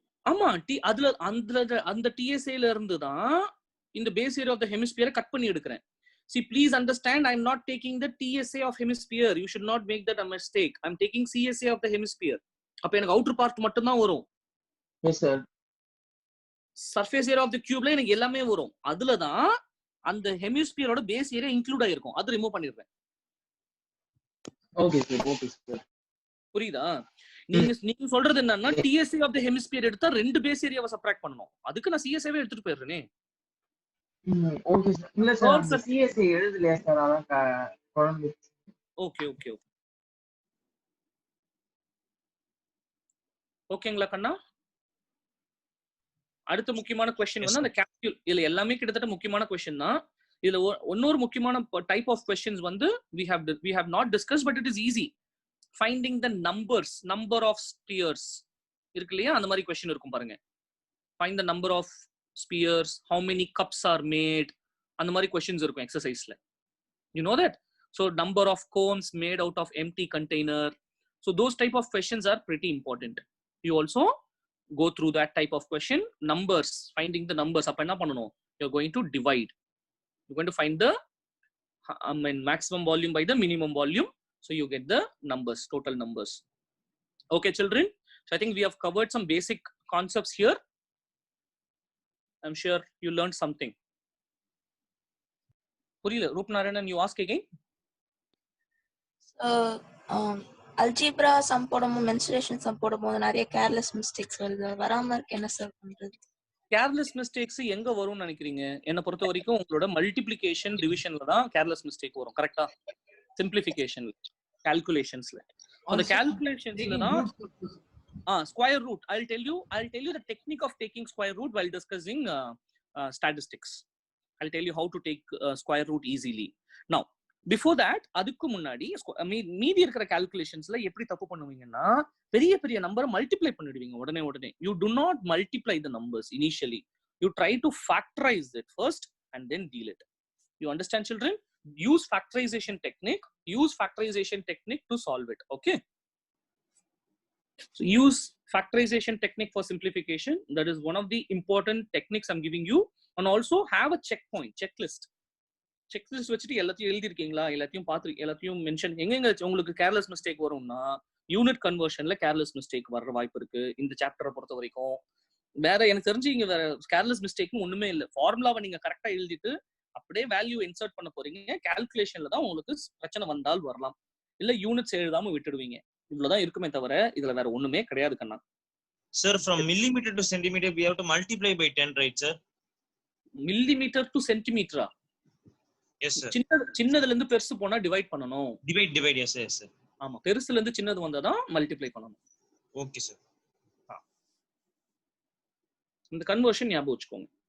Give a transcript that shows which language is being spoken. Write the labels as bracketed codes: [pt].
[ta] ஆமா அதுல அந்த TSA ல இருந்து தான் இந்த base area of the ஹெமிஸ்பியரை cut பண்ணி எடுக்கிறேன். [en] See, please understand, I am not taking the TSA of hemisphere. You should not make that a mistake. I am taking CSA of the hemisphere. [ta] அப்ப எனக்கு outer part மட்டும் தான் வரும். [en] Yes, sir. [ta] Surface area of the கியூப்ல எனக்கு எல்லாமே வரும். அதுல தான் அந்த ஹெமிஸ்பியரோட பேஸ் ஏரியா இன்க்ளூட் ஆயிருக்கும். அது ரிமூவ் பண்ணிடுறேன். [en] Okay, sir. Okay, sir. [ta] புரியுதா? நீங்க சொல்றது என்னன்னா TSA ஆஃப் தி ஹெமிஸ்பியர் எடுத்தா ரெண்டு பேஸ் ஏரியாவை சப்ட்ராக்ட் பண்ணனும். அதுக்கு நான் CSAவே எடுத்துட்டு போயிடுறேனே. [en] Okay, sir. [ta] இல்ல சார், அந்த CSA எழுதலையா சார்? அதான் குழம்பு. [en] Okay okay okay. [ta] ஓகேங்களா கண்ணா? அடுத்த முக்கியமான क्वेश्चन வந்து அந்த கேல்குல். இல்ல எல்லாமே கிட்டத்தட்ட முக்கியமான क्वेश्चन தான். இதுல இன்னொரு முக்கியமான டைப் ஆஃப் क्वेश्चंस வந்து [en] we have not discussed, but it is easy. Finding the numbers, number of spheres [ta] இருக்கு இல்லையா? அந்த மாதிரி क्वेश्चन இருக்கும் பாருங்க. [en] Find the number of spheres, how many cups are made, [ta] அந்த மாதிரி [en] questions இருக்கும் எக்ஸசைஸ்ல. You know that? So number of cones made out of empty container. So those type of questions are pretty important. You also go through that type of question. Numbers, finding the numbers. [ta] அப்ப என்ன பண்ணணும்? [en] You're going to divide. You're going to find the maximum volume by the minimum volume. So you get the numbers, total numbers. Okay, children. So I think we have covered some basic concepts here. I'm sure you learned something. [ta] Purila, [en] Rupnarayanan, you ask again. [ta] Algebra sum போடும்போது mensuration sum போடும்போது நிறைய careless mistakes வருது. வராம இருக்க என்ன sir பண்றது? Careless mistakes எங்க வரும்னு நினைக்கிறீங்க? என்ன பொறுத்த வரைக்கும் உங்களோட மல்டிப்ளிகேஷன் டிவிஷன்ல தான் careless mistake வரும். கரெக்ட்டா? Simplification, calculations-ல. அந்த calculations-ல தான் square root. [en] I'll tell you the technique of taking square root while discussing statistics. I'll tell you how to take square root easily. Now, before that, [ta] அதுக்கு முன்னாடி மீதி இருக்கிற calculationsல எப்படி தப்பு பண்ணுவீங்கன்னா பெரிய பெரிய நம்பரை மல்டிப்ளை பண்ணிடுவீங்க உடனே. [en] You do not multiply the numbers initially. You try to factorize it first and then deal it. You understand, children? Use factorization technique to solve it. Okay? So use factorization technique for simplification. That is one of the important techniques I'm giving you. And also have a checklist [ta] வச்சுட்டு எல்லாத்தையும் எழுதி இருக்கீங்களா, எல்லாத்தையும் பார்த்து எல்லாத்தையும் mention. எங்க உங்களுக்கு careless mistake வரும்னா யூனிட் கன்வர்ஷன்ல கேர்லெஸ் மிஸ்டேக் வர்ற வாய்ப்பு இருக்கு இந்த சாப்டரை பொறுத்த வரைக்கும். வேற எனக்கு தெரிஞ்சு இங்க வேற கேர்லெஸ் மிஸ்டேக்கும் ஒண்ணுமே இல்லை. ஃபார்முலாவை நீங்க கரெக்டா எழுதிட்டு அப்படியே வேல்யூ இன்சர்ட் பண்ண போறீங்க. கால்குலேஷன்ல தான் உங்களுக்கு பிரச்சனை வந்தால் வரலாம். இல்ல யூனிட்ஸ் எழுதாம விட்டுடுவீங்க. இவ்வளவுதான் இருக்குமே தவிர இதுல வேற ஒண்ணுமே கிடையாது கண்ணா. [en] Sir, from millimeter to centimeter, we have to multiply by 10, right, sir? [ta] Millimetre to சென்டிமீட்டரா? [en] Yes, sir. [ta] சின்னதுல இருந்து பெருசு போனா டிவைட் பண்ணனும். [en] Divide, yes, yes, sir. [ta] ஆமா, பெருசுல இருந்து சின்னது வந்தாதான் மல்டிப்ளை பண்ணனும். [en] Okay, sir. [ta] இந்த கன்வர்ஷன் ஞாபகம் வச்சுக்கோங்க.